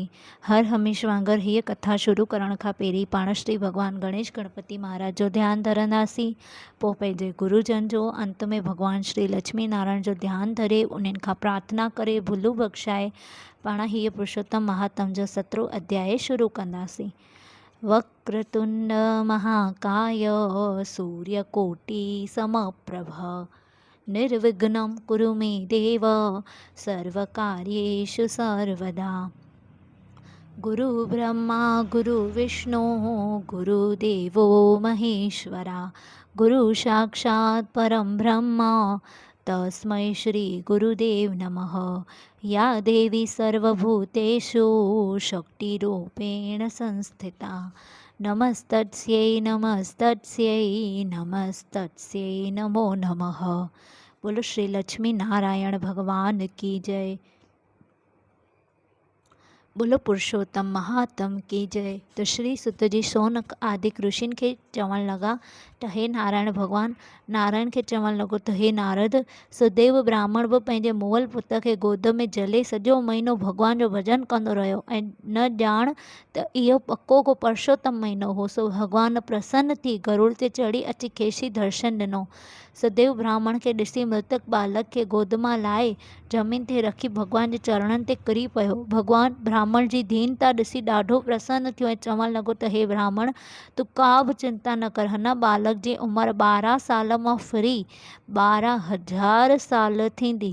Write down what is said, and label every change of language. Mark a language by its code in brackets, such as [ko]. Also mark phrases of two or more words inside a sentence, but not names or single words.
[sd] हर हमेश वांगुरु हीअ कथा शुरू करण खां पहिरीं पाण श्री भॻवान गणेश गणपति महाराज जो ध्यानु धरंदासीं। पोइ पंहिंजे गुरुजन जो, अंत में भॻवान श्री लक्ष्मी नारायण जो ध्यानु धरे उन्हनि खां प्रार्थना करे भुलू बख़्शाए पाण हीअ पुरुषोत्तम महात्म जो 17 अध्याय शुरू कंदासीं। [sa] वक्रतुंड महाकाय सूर्यकोटि समप्रभ निर्विघ्नं कुरु मे देव सर्वकार्येषु सर्वदा। गुरु ब्रह्मा गुरु विष्णु गुरुदेवो महेश्वरा गुरु साक्षात् परं ब्रह्म तस्मै श्री गुरुदेव नमः। या देवी सर्वभूतेषु शक्तिरूपेण संस्थिता नमस्तस्यै नमस्तस्यै नमस्तस्यै नमो नमः। [hi] बोलो श्री लक्ष्मी नारायण भगवान की जय। बोलो पुरुषोत्तम महात्म की जय। [sd] तो श्री सुत जी शौनक आदि ऋषिन के चवण लगा त हे नारायण भगवान नारायण के चवण लॻो त हे नारद, सुदेव ब्राह्मण भी पंहिंजे मुअल पुत के गोद में जले सॼो महीनो भगवान जो भजन कंदो रहियो ऐं न ॼाण त इहो पक्को को पुरुषोत्तम महीनो हो। सो भगवान प्रसन्न थी गरुड़ ते चढ़ी अची खेसि दर्शन ॾिनो। सुदेव ब्राह्मण के ॾिसी मृतक बालक के गोद मां लाहे ज़मीन ते रखी भगवान जे चरणनि ते किरी पियो। भगवान ब्राह्मण जी दीनता ॾिसी ॾाढो प्रसन्न थियो ऐं चवणु लॻो त हे ब्राह्मण, तूं का बि चिंता न कर। हिन बालक जी उमिरि 12 साल मां फिरी 12,000 साल थींदी।